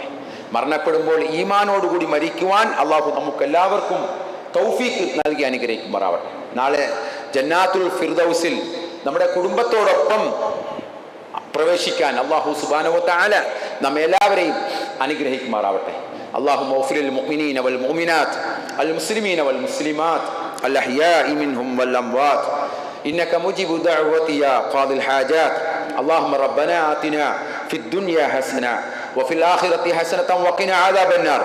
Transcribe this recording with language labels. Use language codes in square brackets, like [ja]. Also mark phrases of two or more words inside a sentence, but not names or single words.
[ml] മരണപ്പെടുമ്പോൾ ഈമാനോടുകൂടി മരിക്കുവാൻ അല്ലാഹു നമുക്ക് എല്ലാവർക്കും തൗഫീഖ് നൽകി അനുഗ്രഹിക്കുമാറാവട്ടെ. നാളെ ജന്നാത്തുൽ ഫിർദൗസിൽ നമ്മുടെ കുടുംബത്തോടൊപ്പം പ്രവേശിക്കാൻ [ar] الله سبحانه وتعالى [ml] നമ്മെ എല്ലാവരെയും അനുഗ്രഹിക്കുമാറാവട്ടെ. [ar] اللهم اغفر للمؤمنين والمؤمنات المسلمين والمسلمات الأحياء منهم والأموات إنك مجيب دعوة يا قاضي الحاجات. اللهم ربنا آتنا في الدنيا حسنة وفي الآخرة حسنة وقنا عذاب النار.